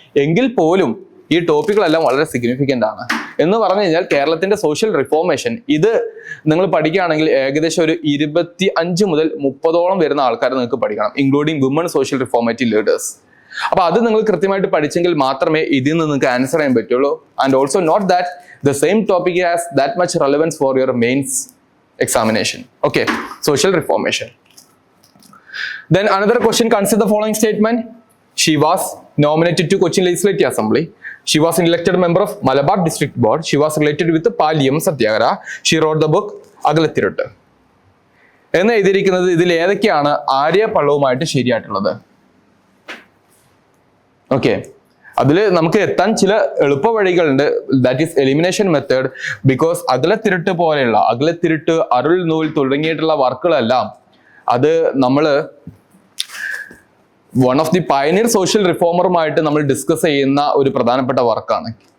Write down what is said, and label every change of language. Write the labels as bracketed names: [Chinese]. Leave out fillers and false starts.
[Malayalam] എങ്കിൽ പോലും ഈ ടോപ്പിക്കുകളെല്ലാം വളരെ സിഗ്നിഫിക്കന്റ് ആണ്. എന്ന് പറഞ്ഞു കഴിഞ്ഞാൽ കേരളത്തിന്റെ സോഷ്യൽ റിഫോർമേഷൻ ഇത് നിങ്ങൾ പഠിക്കുകയാണെങ്കിൽ ഏകദേശം ഒരു 25 മുതൽ 30ഓളം വരുന്ന ആൾക്കാരെ നിങ്ങൾക്ക് പഠിക്കണം, [English] Including woman social reformative leaders. [Malayalam] അപ്പൊ അത് നിങ്ങൾ കൃത്യമായിട്ട് പഠിച്ചെങ്കിൽ മാത്രമേ ഇതിൽ നിന്ന് നിങ്ങൾക്ക് ആൻസർ ചെയ്യാൻ പറ്റുള്ളൂ. [English] And also note that the same topic has that much relevance for your mains examination. Okay, social reformation. Then another question, consider the following statement. She was nominated to Cochin Legislative Assembly. She was an elected member of Malabar District Board. She was related with the Paliyam Satyagraha. She wrote the book Agalathirutte. [Malayalam] എന്ന് എഴുതിയിരിക്കുന്നത് ഇതിൽ ഏതൊക്കെയാണ് Arya പള്ളവുമായിട്ട് ശരിയായിട്ടുള്ളത്? Okay, അതിൽ നമുക്ക് എത്താൻ ചില എളുപ്പ വഴികളുണ്ട്. [English] That is elimination method. [Malayalam] Because അകലത്തിരുട്ട് പോലെയുള്ള അകലത്തിരുട്ട്, അരുൾ നൂൽ തുടങ്ങിയിട്ടുള്ള വർക്കുകളെല്ലാം അത് നമ്മൾ one of the pioneer social റിഫോമറുമായിട്ട് നമ്മൾ ഡിസ്കസ് ചെയ്യുന്ന ഒരു പ്രധാനപ്പെട്ട വർക്കാണ്.